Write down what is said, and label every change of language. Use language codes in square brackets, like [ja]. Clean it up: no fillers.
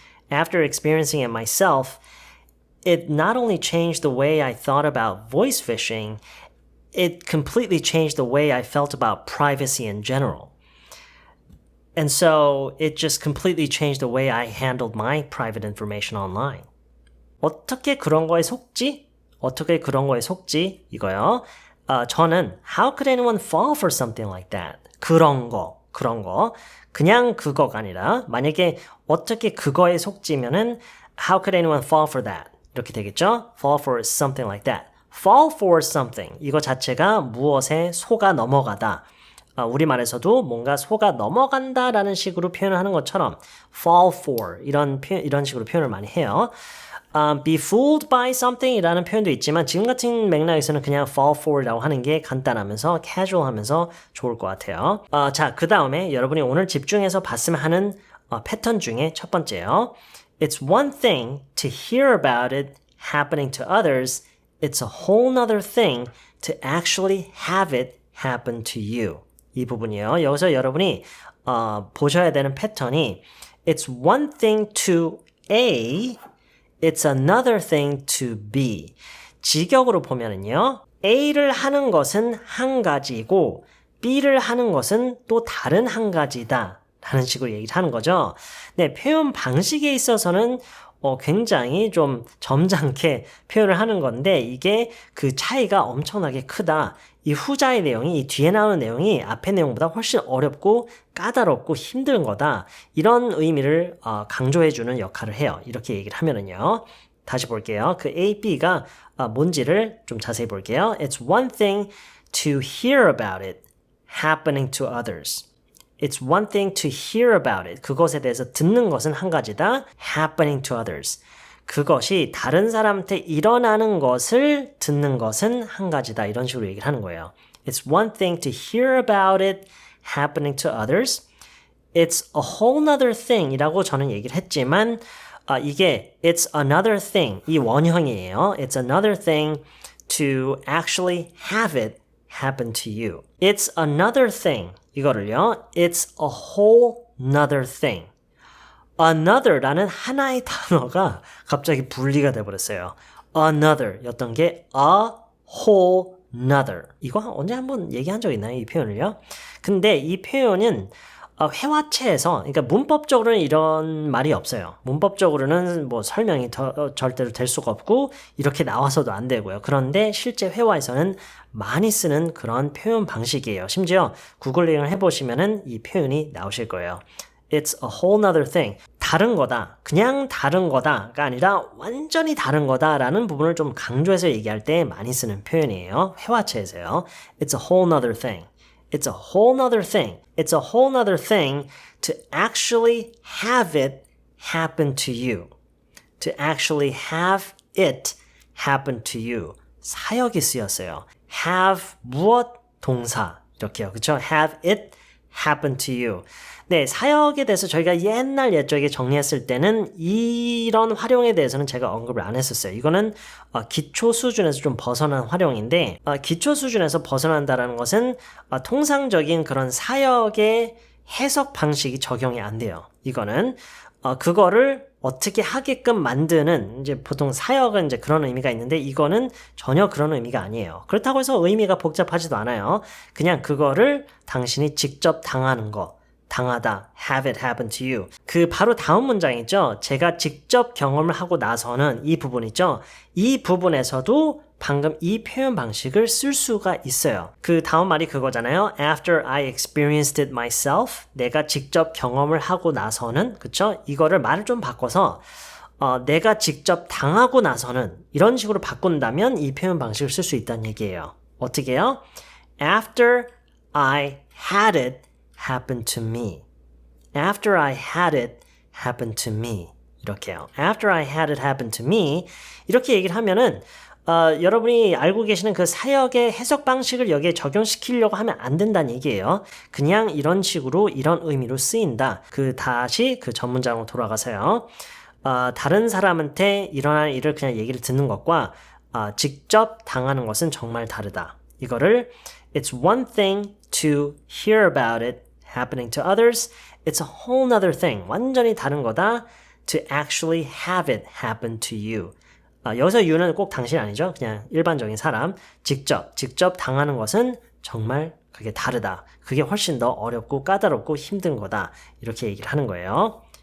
[en] After experiencing it myself, it not only changed the way I thought about voice phishing, it completely changed the way I felt about privacy in general. And so it just completely changed the way I handled my private information online. [ko] 어떻게 그런 거에 속지? 어떻게 그런 거에 속지? 이거요. 저는 [en] how could anyone fall for something like that? [ko] 그런 거. 그냥 그거가 아니라 만약에 어떻게 그거에 속지면은 [en] how could anyone fall for that? [ko] 이렇게 되겠죠? [en] fall for something like that. fall for something. [ko] 이거 자체가 무엇에 속아 넘어가다. 우리말에서도 뭔가 속아 넘어간다라는 식으로 표현을 하는 것처럼 [en] fall for [ko] 이런 식으로 표현을 많이 해요. [en] be fooled by something [ko] 이라는 표현도 있지만 지금 같은 맥락에서는 그냥 [en] fall for [ko] 라고 하는 게 간단하면서 casual하면서 좋을 것 같아요. 자, 그 다음에 여러분이 오늘 집중해서 봤으면 하는 패턴 중에 첫 번째요. [en] It's one thing to hear about it happening to others. It's a whole nother thing to actually have it happen to you. [ko] 이 부분이에요. 여기서 여러분이 보셔야 되는 패턴이 [en] It's one thing to A It's another thing to be. [ko] 직역으로 보면은요. A를 하는 것은 한 가지고 B를 하는 것은 또 다른 한 가지다. 라는 식으로 얘기를 하는 거죠. 네, 표현 방식에 있어서는 굉장히 좀 점잖게 표현을 하는 건데 이게 그 차이가 엄청나게 크다. 이 후자의 내용이 이 뒤에 나오는 내용이 앞의 내용보다 훨씬 어렵고 까다롭고 힘든 거다. 이런 의미를 강조해주는 역할을 해요. 이렇게 얘기를 하면은요. 다시 볼게요. 그 A, B가 뭔지를 좀 자세히 볼게요. [en] It's one thing to hear about it happening to others. It's one thing to hear about it. [ko] 그것에 대해서 듣는 것은 한 가지다. [en] happening to others. [ko] 그것이 다른 사람한테 일어나는 것을 듣는 것은 한 가지다. 이런 식으로 얘기를 하는 거예요. [en] It's one thing to hear about it happening to others. It's a whole nother thing [ko] 이라고 저는 얘기를 했지만 이게 [en] it's another thing [ko] 이 원형이에요. [en] It's another thing to actually have it happen to you. It's another thing [ko] 이거를요. [en] It's a whole nother thing. [ko] another라는 하나의 단어가 갑자기 분리가 돼버렸어요. [en] another [ko] 였던 게 [en] a whole nother. [ko] 이거 언제 한번 얘기한 적 있나요? 이 표현을요? 근데 이 표현은 회화체에서, 그러니까 문법적으로는 이런 말이 없어요. 문법적으로는 뭐 설명이 절대로 될 수가 없고 이렇게 나와서도 안 되고요. 그런데 실제 회화에서는 많이 쓰는 그런 표현 방식이에요. 심지어 구글링을 해보시면은 이 표현이 나오실 거예요. [en] It's a whole nother thing. [ko] 다른 거다. 그냥 다른 거다가 아니라 완전히 다른 거다라는 부분을 좀 강조해서 얘기할 때 많이 쓰는 표현이에요. 회화체에서요. [en] It's a whole nother thing. It's a whole nother thing. It's a whole nother thing to actually have it happen to you. To actually have it happen to you. [ko] 사역이 쓰였어요. have 무엇 동사 이렇게요. 그렇죠? [en] have it happen to you. [ko] 네, 사역에 대해서 저희가 옛날 옛적에 정리했을 때는 이런 활용에 대해서는 제가 언급을 안 했었어요. 이거는 기초 수준에서 좀 벗어난 활용인데 기초 수준에서 벗어난다는 것은 통상적인 그런 사역의 해석 방식이 적용이 안 돼요. 이거는 그거를 어떻게 하게끔 만드는 이제 보통 사역은 이제 그런 의미가 있는데 이거는 전혀 그런 의미가 아니에요. 그렇다고 해서 의미가 복잡하지도 않아요. 그냥 그거를 당신이 직접 당하는 거. 당하다, [en] have it happen to you. [ko] 그 바로 다음 문장 있죠? 제가 직접 경험을 하고 나서는 이 부분 있죠? 이 부분에서도 방금 이 표현 방식을 쓸 수가 있어요. 그 다음 말이 그거잖아요. [en] After I experienced it myself. [ko] 내가 직접 경험을 하고 나서는, 그쵸? 이거를 말을 좀 바꿔서 내가 직접 당하고 나서는 이런 식으로 바꾼다면 이 표현 방식을 쓸 수 있다는 얘기예요. 어떻게 해요? [en] After I had it happen to me. After I had it happen to me. [ko] 이렇게요. [en] After I had it happen to me. [ko] 이렇게 얘기를 하면은 여러분이 알고 계시는 그 사역의 해석 방식을 여기에 적용시키려고 하면 안 된다는 얘기예요. 그냥 이런 식으로 이런 의미로 쓰인다. 다시 그 전문장으로 돌아가서요. 다른 사람한테 일어난 일을 그냥 얘기를 듣는 것과 직접 당하는 것은 정말 다르다. 이거를 [en] It's one thing to hear about it happening to others. It's a whole nother thing. [ko] 완전히 다른 거다. [en] To actually have it happen to you. [ko] 여기서 you는 꼭 당신 아니죠. 그냥 일반적인 사람. 직접 당하는 것은 정말 그게 다르다. 그게 훨씬 더 어렵고 까다롭고 힘든 거다. 이렇게 얘기를 하는 거예요.